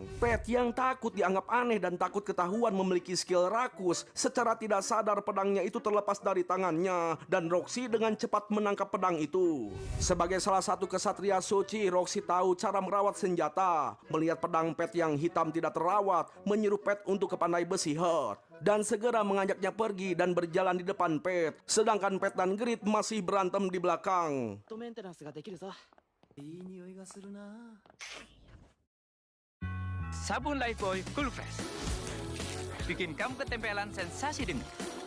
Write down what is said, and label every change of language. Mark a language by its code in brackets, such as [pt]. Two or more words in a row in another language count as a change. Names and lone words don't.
[id] Pat yang takut dianggap aneh dan takut ketahuan memiliki skill rakus, secara tidak sadar pedangnya itu terlepas dari tangannya dan Roxy dengan cepat menangkap pedang itu. Sebagai salah satu kesatria suci, Roxy tahu cara merawat senjata. Melihat pedang Pat yang hitam tidak terawat, menyuruh Pat untuk ke pandai besi Hurt dan segera mengajaknya pergi dan berjalan di depan Pat. Sedangkan Pat dan Grid masih berantem di belakang. [ja] メンテナンスができるぞ。いい匂いがするな。 [id] Sabun Lifebuoy Cool Fresh bikin kamu ketempelan sensasi dingin.